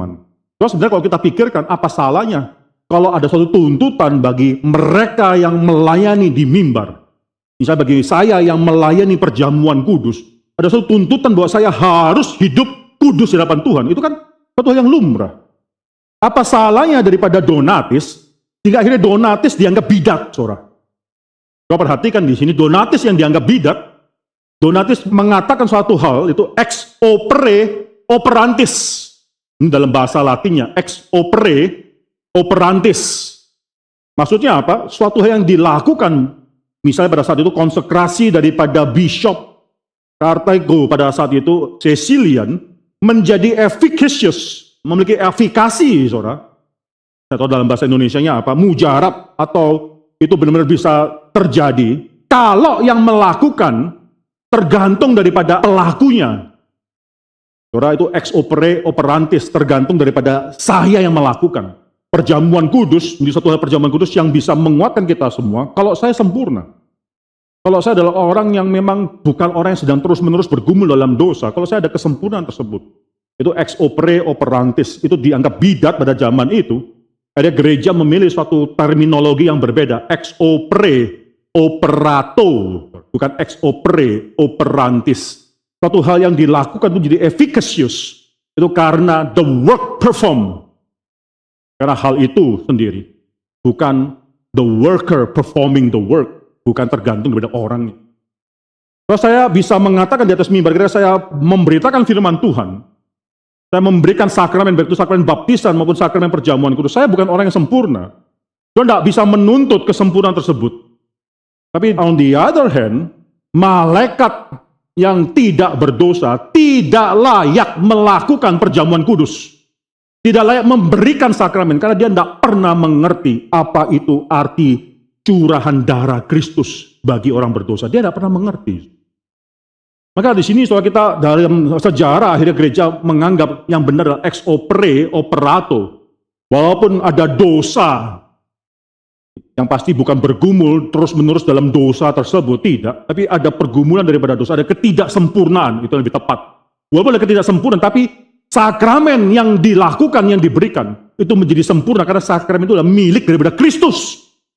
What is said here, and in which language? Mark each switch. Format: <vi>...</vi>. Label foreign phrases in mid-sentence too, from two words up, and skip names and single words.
<id>Terus sebenarnya kalau kita pikirkan, apa salahnya kalau ada suatu tuntutan bagi mereka yang melayani di mimbar, misalnya bagi saya yang melayani perjamuan kudus, ada suatu tuntutan bahwa saya harus hidup kudus di hadapan Tuhan, itu kan suatu hal yang lumrah. Apa salahnya daripada Donatis, hingga akhirnya Donatis dianggap bidat, saudara? Coba perhatikan di sini, Donatis yang dianggap bidat, Donatis mengatakan suatu hal, itu</id> <la>ex opere operantis.</la> <id>Ini dalam bahasa Latinnya,</id> <la>ex opere operantis.</la> <id>Maksudnya apa? Suatu hal yang dilakukan, misalnya pada saat itu konsekrasi daripada Bishop Kartego pada saat itu, Cecilian, menjadi efficacious, memiliki efikasi, saudara. Atau dalam bahasa Indonesianya apa? Mujarab, atau itu benar-benar bisa terjadi kalau yang melakukan tergantung daripada pelakunya. Saudara, itu</id> <la>ex opere operantis,</la> <id>tergantung daripada saya yang melakukan. Perjamuan kudus, menjadi satu hal perjamuan kudus yang bisa menguatkan kita semua, kalau saya sempurna. Kalau saya adalah orang yang memang bukan orang yang sedang terus-menerus bergumul dalam dosa, kalau saya ada kesempurnaan tersebut, itu</id> <la>ex opere operantis,</la> <id>itu dianggap bidat pada zaman itu. Ada gereja memilih suatu terminologi yang berbeda,</id> <la>ex opere operato, bukan ex opere operantis.</la> <id>Suatu hal yang dilakukan itu jadi efficacious, itu karena</id> <en>the work performed.</en> <id>Karena hal itu sendiri, bukan</id> <en>the worker performing the work,</en> <id>bukan tergantung daripada orangnya. Kalau saya bisa mengatakan di atas mimbar, ketika saya memberitakan firman Tuhan, saya memberikan sakramen, baik itu sakramen baptisan maupun sakramen perjamuan kudus, saya bukan orang yang sempurna. Saya tidak bisa menuntut kesempurnaan tersebut.</id> <en>Tapi on the other hand,</en> <id>malaikat yang tidak berdosa tidak layak melakukan perjamuan kudus. Tidak layak memberikan sakramen karena dia tidak pernah mengerti apa itu arti curahan darah Kristus bagi orang berdosa. Dia tidak pernah mengerti. Maka di sini soal kita dalam sejarah akhirnya gereja menganggap yang benar adalah</id> <la>ex opere operato.</la> <id>Walaupun ada dosa, yang pasti bukan bergumul terus-menerus dalam dosa tersebut, tidak. Tapi ada pergumulan daripada dosa, ada ketidaksempurnaan, itu yang lebih tepat. Walaupun ada ketidaksempurnaan, tapi sakramen yang dilakukan, yang diberikan, itu menjadi sempurna karena sakramen itu adalah milik daripada Kristus.</id>